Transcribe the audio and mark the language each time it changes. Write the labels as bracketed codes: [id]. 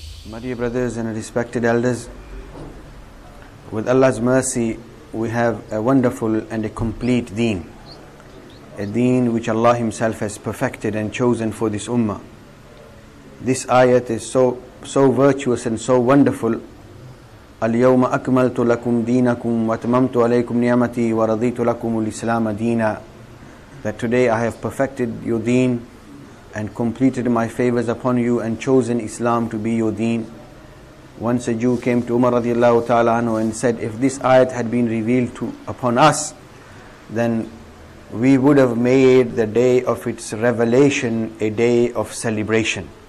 [en] My dear brothers and respected elders, with Allah's mercy, we have a wonderful and a complete deen. A deen which Allah Himself has perfected and chosen for this ummah. This ayat is so virtuous and so wonderful. [ar] اليوم أكملت لكم دينكم وأتممت عليكم نعمتي ورضيت لكم الإسلام دينا. [en] That today I have perfected your deen and completed my favors upon you and chosen Islam to be your deen. Once a Jew came to Umar radiallahu ta'ala anhu and said, if this ayat had been revealed upon us, then we would have made the day of its revelation a day of celebration.